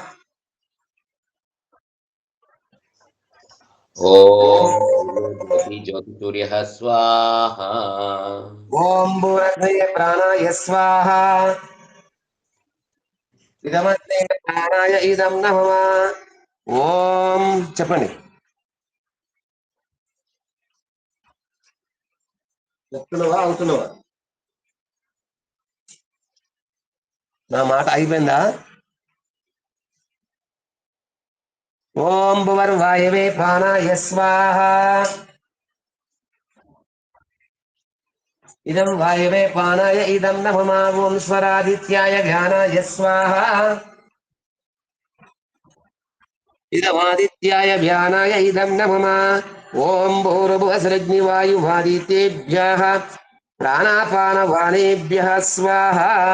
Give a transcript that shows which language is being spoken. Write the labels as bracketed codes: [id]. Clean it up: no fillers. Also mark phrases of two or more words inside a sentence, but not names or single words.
[sa] ज्योति ज्योतिसूर्यः स्वाहा ओम भूरग्नये प्राणाय स्वाहा इदमग्ने प्राणाय इदं नमः ओम [te] చెప్పండి చెప్తున్నావా అవుతున్నావా నా మాట అయిపోయిందా [sa] ओम भुवर्वायवे प्राणाय स्वाहा इदं वायवे प्राणाय इदं नमः ओम स्वरादित्याय ज्ञानाय स्वाहा इदमादित्याय ज्ञानाय इदं नमः ओम भूर्भुवस्रग्निवायुवादितेभ्यः प्राणापानवानेभ्यः स्वाहा